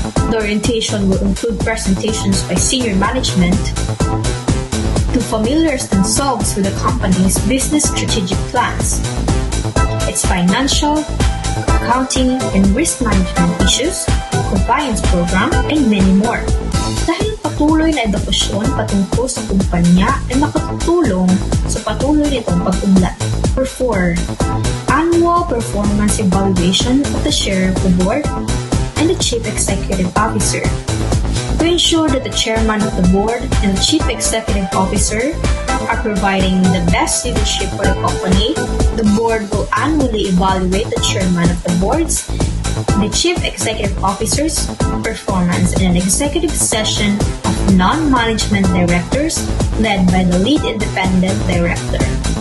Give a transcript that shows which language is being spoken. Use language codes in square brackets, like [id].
[en] The orientation will include presentations by senior management to familiarize themselves with the company's business strategic plans, its financial, accounting, and risk management issues, compliance program, and many more. [tl] Dahil patuloy na edukasyon patungkol sa kumpanya ay makatutulong sa patuloy nitong pag-unlad. [en] Number 4. Annual performance evaluation of the chair of the board and the chief executive officer. To ensure that the chairman of the board and the chief executive officer are providing the best leadership for the company, the board will annually evaluate the chairman of the board's and the chief executive officer's performance in an executive session of non-management directors led by the lead independent director.